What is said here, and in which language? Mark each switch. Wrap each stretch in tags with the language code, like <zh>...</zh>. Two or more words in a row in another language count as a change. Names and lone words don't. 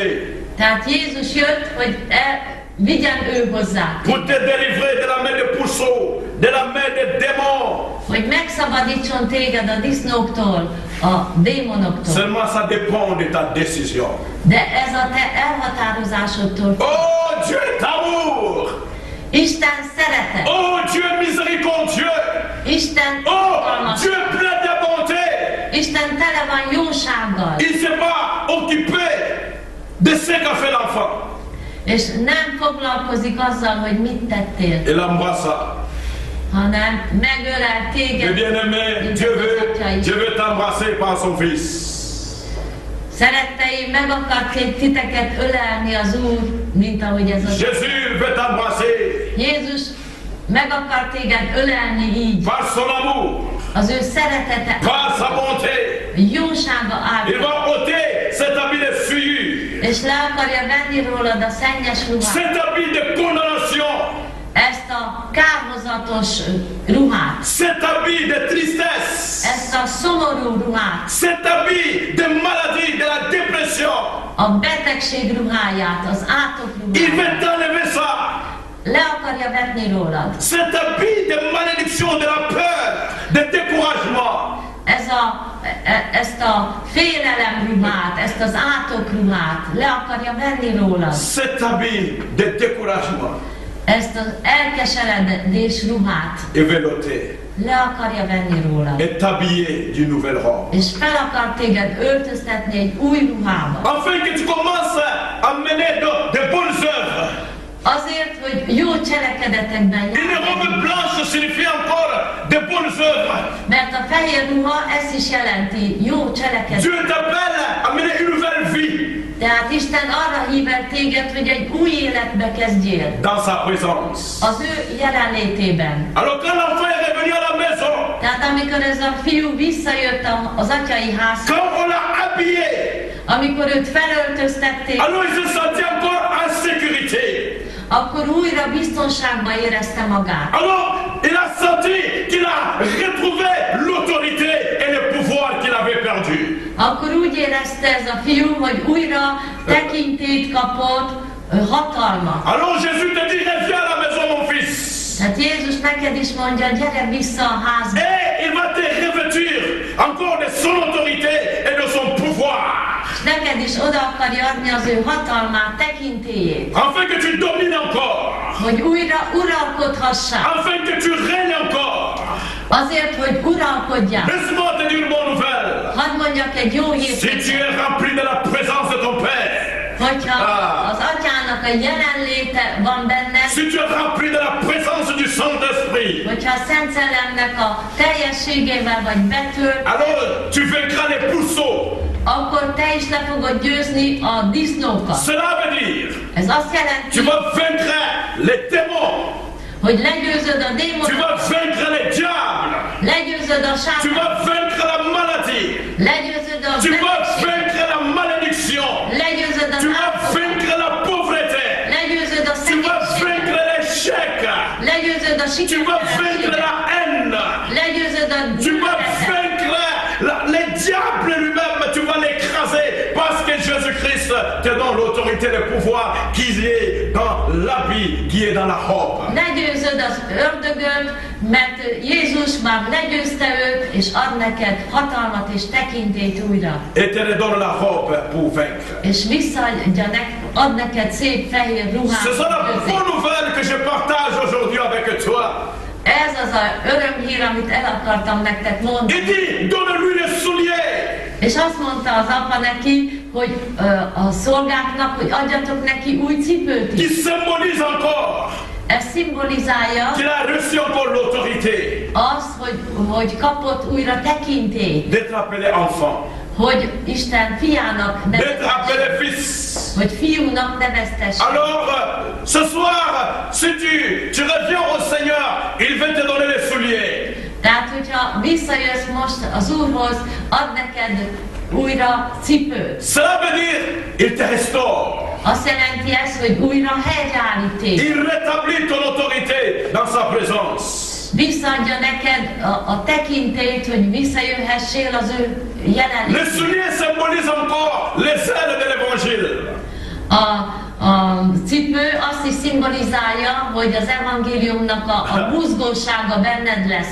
<hu>Tehát Jézus jött, hogy vigyen ő hozzá,</hu> <fr>pour te délivrer de la main des pourceaux, de la main des démons.</fr> <hu>hogy megszabadítson téged a disznóktól, a démonoktól.</hu> <fr>Seulement ça dépend de ta décision.</fr> <hu>De ez a te elhatározásodtól.</hu> <fr>Oh Dieu est amour.</fr> <hu>Isten szeretet.</hu> <fr>Oh Dieu miséricordieux.</fr> <hu>Isten</hu> <fr>Oh</fr> <hu>irgalmas.</hu> <fr>Dieu plein de bonté.</fr> <hu>Isten tele van jósággal.</hu> <fr>Il ne s'est pas occupé de ce qu'a fait l'enfant.</fr> <hu>És nem foglalkozik azzal, hogy mit tettél,</hu> <fr>Il l'embrassa.</fr> <hu>hanem megölel</hu> <fr>Mais</fr> <hu>téged.</hu> <fr>bien-aimé, Dieu veut t'embrasser par son Fils.</fr> <hu>Szeretteim, meg akart titeket ölelni az Úr, mint ahogy ez az.</hu> <fr>Jésus veut t'embrasser</fr> <hu>Jézus meg akar téged ölelni így.</hu> <fr>par son amour,</fr> <hu>Az ő szeretete,</hu> <fr>par sa bonté.</fr> <hu>jósága</hu> <fr>Il</fr> <hu>által.</hu> <fr>va ôter cet habit de souillure,</fr> <hu>És le akarja venni rólad a szennyes ruhát.</hu> <fr>cet habit de condamnation,</fr> <hu>Ezt a kárhozatos ruhát.</hu> <fr>cet habit de tristesse,</fr> <hu>Ezt a szomorú ruhát.</hu> <fr>cet habit de maladie, de la dépression.</fr> <hu>A betegség ruháját, az átok</hu> <fr>Il</fr> <hu>ruháját.</hu> <fr>veut t'enlever ça.</fr> <hu>Le akarja vetni rólad.</hu> <fr>Cet habit de malédiction, de la peur, de découragement.</fr> <hu>Ezt a félelem ruhát, ezt az átok ruhát le akarja venni rólad.</hu> <fr>Cet habit de découragement,</fr> <hu>Ezt az elkeseredés ruhát</hu> <fr>il veut l'ôter</fr> <hu>le akarja venni rólad.</hu> <fr>et t'habiller d'une nouvelle robe.</fr> <hu>És fel akar téged öltöztetni egy új ruhába.</hu> <fr>Afin que tu commences à mener de bonnes œuvres.</fr> <hu>Azért, hogy jó cselekedetekben</hu> <fr>Une</fr> <hu>járj.</hu> <fr>robe blanche signifie encore de bonnes œuvres.</fr> <hu>Mert a fehér ruha ezt is jelenti, jó</hu> <fr>Dieu</fr> <hu>cselekedet.</hu> <fr>t'appelle à mener une nouvelle vie</fr> <hu>Tehát Isten arra hív el téged, hogy egy új életbe kezdjél.</hu> <fr>dans sa présence.</fr> <hu>Az ő jelenlétében.</hu> <fr>Alors quand l'enfant est revenu à la maison,</fr> <hu>Tehát amikor ez a fiú visszajött az atyai házhoz,</hu> <fr>quand on l'a habillé,</fr> <hu>amikor őt felöltöztették,</hu> <fr>alors il se sentit encore en sécurité.</fr> <hu>akkor újra biztonságban érezte magát.</hu> <fr>Alors il a senti qu'il a retrouvé l'autorité et le pouvoir qu'il avait perdu.</fr> <hu>Akkor úgy érezte ez a fiú, hogy újra tekintélyt kapott, hatalmat.</hu> <fr>Alors Jésus te dit, reviens à la maison mon fils.</fr> <hu>Tehát Jézus neked is mondja, gyere vissza a házba.</hu> <fr>Et il va te revêtir encore de son autorité et de son pouvoir.</fr> <hu>És neked is oda akarja adni az ő hatalmát, tekintélyét,</hu> <fr>Afin que tu domines encore.</fr> <hu>hogy újra uralkodhassál.</hu> <fr>Afin que tu règnes encore.</fr> <hu>Azért, hogy uralkodjál.</hu> <fr>Laisse-moi te dire une bonne nouvelle.</fr> <hu>Hadd mondjak egy jó</hu> <fr>Si</fr> <hu>hírt,</hu> <fr>tu es rempli de la présence de ton Père,</fr> <hu>hogyha az atyának a jelenléte van benne,</hu> <fr>si tu es rempli de la présence du Saint-Esprit,</fr> <hu>hogyha a Szent Szellemnek a teljességével vagy betölt,</hu> <fr>alors tu vaincras les puceaux.</fr> <hu>akkor te is le fogod győzni a disznókat.</hu> <fr>Cela veut dire,</fr> <hu>Ez azt</hu> <fr>tu</fr> <hu>jelenti,</hu> <fr>vas vaincre les démons,</fr> <hu>hogy legyőzöd a</hu> <fr>tu</fr> <hu>démonokat,</hu> <fr>vas vaincre les diables,</fr> <hu>legyőzöd a</hu> <fr>tu</fr> <hu>sátánt,</hu> <fr>vas vaincre la maladie,</fr> <hu>legyőzöd a</hu> <fr>tu vas</fr> <hu>betegséget,</hu> <fr>vaincre la malédiction,</fr> <hu>legyőzöd az</hu> <fr>tu vas</fr> <hu>áldozatokat,</hu> <fr>vaincre la pauvreté,</fr> <hu>legyőzöd a</hu> <fr>tu vas</fr> <hu>szegénységet,</hu> <fr>vaincre l'échec,</fr> <hu>legyőzöd a</hu> <fr>tu vas vaincre</fr> <hu>sikertelenséget,</hu> <fr>la haine,</fr> <hu>legyőzöd a</hu> <fr>tu vas</fr> <hu>gyűlöletet.</hu> <fr>vaincre les diables lui-même, tu vas l'écraser parce que Jésus-Christ te donne l'autorité et le pouvoir qui est dans l'habit, qui est dans la robe.</fr> <hu>Legyőzöd az ördögöt, mert Jézus már legyőzte őt, és ad neked hatalmat és tekintélyt újra.</hu> <fr>Et te redonne la robe pour vaincre.</fr> <hu>És visszaadja ad neked szép fehér ruhát.</hu> <fr>C'est ça la bonne nouvelle que je partage aujourd'hui avec toi.</fr> <hu>Ez az a örömhír, amit el akartam nektek mondani.</hu> <fr>Il dit, donne-lui les souliers.</fr> <hu>És azt mondta az apa neki, hogy a szolgáknak, hogy adjatok neki új cipőt</hu> <fr>Qui</fr> <hu>is.</hu> <fr>symbolise encore</fr> <hu>Ez szimbolizálja</hu> <fr>qu'il a reçu encore l'autorité</fr> <hu>azt, hogy kapott újra tekintélyt,</hu> <fr>d'être appelé enfant,</fr> <hu>hogy Isten fiának</hu> <fr>d'être</fr> <hu>neveztesse,</hu> <fr>appelé fils.</fr> <hu>hogy fiúnak neveztesse.</hu> <fr>Alors, ce soir, si tu reviens au Seigneur, il va te donner les souliers.</fr> <hu>Tehát, hogyha visszajössz most az Úrhoz, ad neked újra cipőt.</hu> <fr>Cela veut dire, il te restaure.</fr> <hu>Azt jelenti ez, hogy újra helyreállít téged.</hu> <fr>Il rétablit ton autorité dans sa présence.</fr> <hu>Visszaadja neked a tekintélyt, hogy visszajöhessél az ő</hu> <fr>Les</fr> <hu>jelenlétében.</hu> <fr>souliers symbolisent encore les ailes de l'évangile.</fr> <hu>A cipő azt is szimbolizálja, hogy az evangéliumnak a buzgósága benned lesz.</hu>